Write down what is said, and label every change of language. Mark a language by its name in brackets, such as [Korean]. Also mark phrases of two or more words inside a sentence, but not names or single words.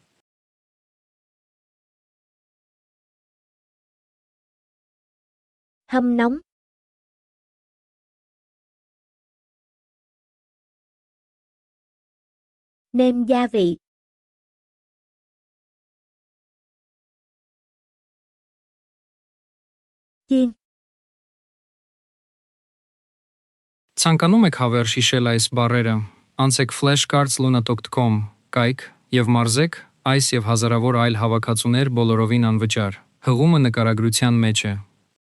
[Vietnamese] Hâm nóng. Nêm gia vị. Chiên. [Armenian] Ցանկանում եք հավերժ հիշել այս բառերը, անցեք flashcards.lunatokt.com կայք եւ մարզեք այս եւ հազարավոր այլ հավաքածուներ բոլորովին անվճար։ Հղումը նկարագրության մեջ է։